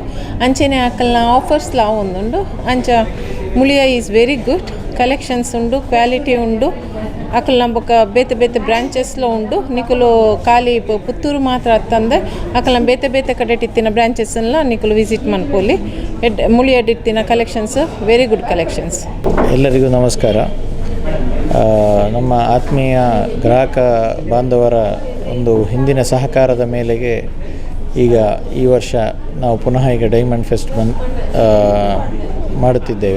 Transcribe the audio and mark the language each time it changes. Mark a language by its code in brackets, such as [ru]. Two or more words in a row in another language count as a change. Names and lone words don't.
[tcy] ಅಂಚೆನೆ ಆಕಲ್ನ ಆಫರ್ಸ್ಲ ಒಂದುಂಡು. ಅಂಚ ಮುಳಿಯ [en] is very good, [tcy] ಕಲೆಕ್ಷನ್ಸ್ ಉಂಡು, ಕ್ವಾಲಿಟಿ ಉಂಡು. ಅಕಲ್ ನಂಬಕ ಬೇತೆ ಬೇತೆ ಬ್ರಾಂಚಸ್ಲ ಉಂಡು ನಿಕುಲು ಖಾಲಿ ಪುತ್ತೂರು ಮಾತ್ರ ಅತ್ತಂದೆ ಅಕಲ್ ಬೇತೆ ಬೇತೆ ಕಡೆ ಇತ್ತಿನ ಬ್ರಾಂಚಸ್ನ ನಿಕುಲು ವಿಸಿಟ್ ಮನ್ಪೋಲಿ ಮುಳಿಯಡಿತ್ತಿನ ಕಲೆಕ್ಷನ್ಸ್ [en] very good collections. [kn] ಎಲ್ಲರಿಗೂ ನಮಸ್ಕಾರ. ನಮ್ಮ ಆತ್ಮೀಯ ಗ್ರಾಹಕ ಬಾಂಧವರ ಒಂದು ಹಿಂದಿನ ಸಹಕಾರದ ಮೇಲೆಗೆ ಈಗ ಈ ವರ್ಷ ನಾವು ಪುನಃ ಈಗ [en] diamond fest [kn] ಮಾಡುತ್ತಿದ್ದೇವೆ.